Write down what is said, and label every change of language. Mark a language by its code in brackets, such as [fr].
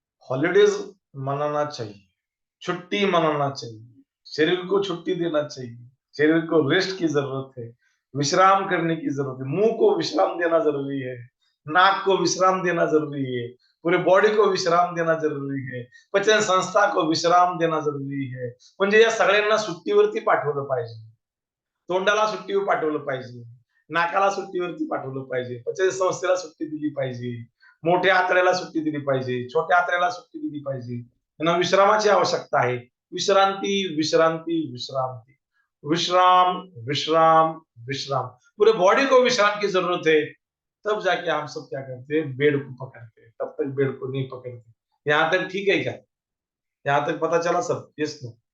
[hi] Holidays मनाना चाहिए, छुट्टी मनाना चाहिए, शरीर को छुट्टी देना चाहिए, शरीर को रेस्ट की जरूरत है, विश्राम करने की जरूरत है, मुंह को विश्राम देना जरूरी है, नाक को विश्राम देना जरूरी है, पूरे बॉडी को विश्राम देना जरुरी है, पचन संस्था को विश्राम देना जरुरी है. [mr] म्हणजे या सगळ्यांना सुट्टीवरती पाठवलं पाहिजे. तोंडाला सुट्टीवर पाठवलं पाहिजे, नाकाला सुट्टीवरती पाठवलं पाहिजे, पचन संस्थेला सुट्टी दिली पाहिजे, मोठ्या आतड्याला सुट्टी दिली पाहिजे, छोट्या आतड्याला सुट्टी दिली पाहिजे. त्यांना विश्रामाची आवश्यकता आहे. विश्रांती विश्रांती विश्रांती, [hi] विश्राम विश्राम विश्राम, पूरे बॉडी को विश्राम की जरूरत है. तब जाके हम सब क्या करते हैं, बेड को पकड़ते हैं. तब तक बेड को नहीं पकड़ते. यहां तक ठीक है क्या? यहां तक पता चला सब? Yes no?